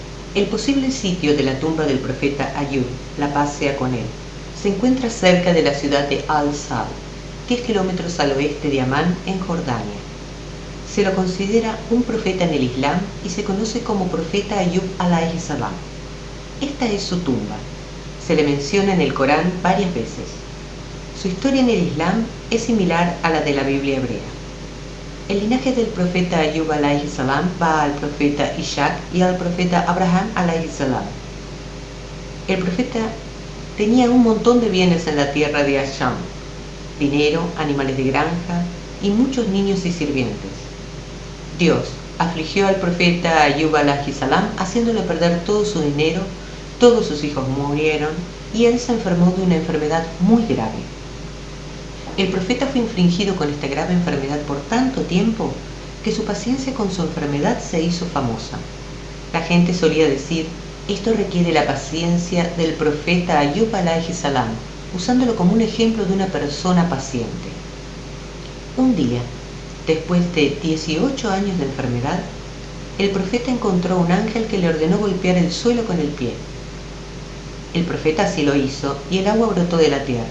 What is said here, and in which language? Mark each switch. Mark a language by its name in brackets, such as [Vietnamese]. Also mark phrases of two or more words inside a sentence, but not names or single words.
[Spanish] El posible sitio de la tumba del profeta Ayub, la paz sea con él, se encuentra cerca de la ciudad de Al-Sad, 10 kilómetros al oeste de Amán, en Jordania. Se lo considera un profeta en el Islam y se conoce como profeta Ayub [Arabic] عليه السلام. [Spanish] Esta es su tumba. Se le menciona en el Corán varias veces. Su historia en el Islam es similar a la de la Biblia hebrea. El linaje del profeta Ayub [Arabic] عليه السلام [Spanish] va al profeta Ishaq y al profeta Abraham [Arabic] عليه السلام. [Spanish] El profeta tenía un montón de bienes en la tierra de Asham, dinero, animales de granja y muchos niños y sirvientes. Dios afligió al profeta Ayub [Arabic] عليه السلام [Spanish] haciéndole perder todo su dinero, todos sus hijos murieron y él se enfermó de una enfermedad muy grave. El profeta fue infligido con esta grave enfermedad por tanto tiempo que su paciencia con su enfermedad se hizo famosa. La gente solía decir, esto requiere la paciencia del profeta Ayub [Arabic] عليه السلام, [Spanish] usándolo como un ejemplo de una persona paciente. Un día, después de 18 años de enfermedad, el profeta encontró un ángel que le ordenó golpear el suelo con el pie. El profeta así lo hizo y el agua brotó de la tierra.